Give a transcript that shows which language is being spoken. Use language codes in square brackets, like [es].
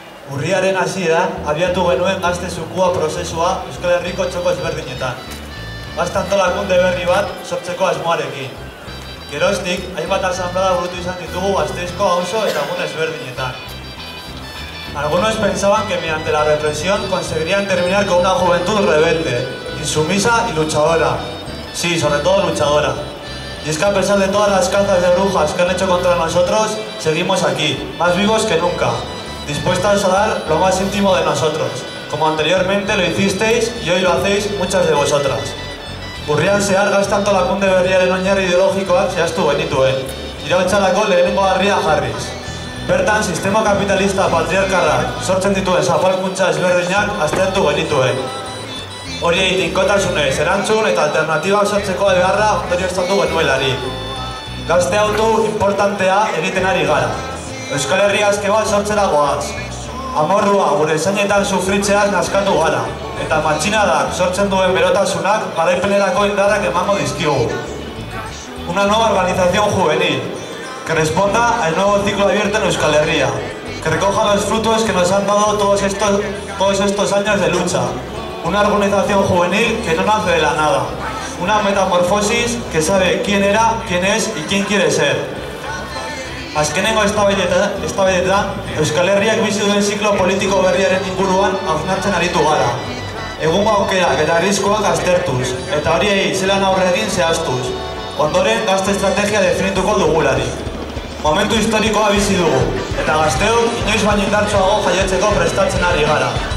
[eu] Urriaren hasieran abiatu genuen gazte zukua prozesua Euskal Herriko txoko ezberdinetan. Gazte antolakunde berri bat sortzeko asmoarekin. Geroztik, hainbat asanblada burutu izan ditugu Gasteizko auzo eta gune ezberdinetan. [es] Algunos pensaban que mediante la represión conseguirían terminar con una juventud rebelde, insumisa y luchadora. Sí, sobre todo luchadora. Y es que a pesar de todas las cazas de brujas que han hecho contra nosotros, seguimos aquí, más vivos que nunca, dispuestas a dar lo más íntimo de nosotros, como anteriormente lo hicisteis y hoy lo hacéis muchas de vosotras. [eu] Urrian zehar gazte antolakunde berriaren oinarri ideologikoak zehaztu genituen, iraultzarako lehenengo harria jarriz. Bertan, sistema kapitalista patriarkalak sortzen dituen zapalkuntza ezberdinak aztertu genituen. Horiei tinkotasunez erantzun eta alternatibak sortzeko beharra ondorioztatu genuelari. Gazte autu importantea egiten ari gara. Euskal Herria aske bat sortzera goaz. Amorrua gure zainetan sufritzeaz naskatu gara, eta matxinadak sortzen duen berotasunak garaipenerako indarrak emango dizkigu. [es] Una nueva organización juvenil, que responda al nuevo ciclo abierto en Euskal Herria, que recoja los frutos que nos han dado todos estos años de lucha. Una organización juvenil que no nace de la nada. Una metamorfosis que sabe quién era, quién es y quién quiere ser. [eu] Azkenengo eztabaidetan, Euskal Herriak bizi duen ziklo politiko berriaren inguruan hausnartzen aritu gara. Egungo aukerak eta arriskoak aztertuz, eta horiei zelan aurre egin zehaztuz. Ondoren, gazte estrategia definituko dugularik. Momentu historikoa bizi dugu, eta gazteok inoiz baino indartsuago jaiotzeko prestatzen ari gara.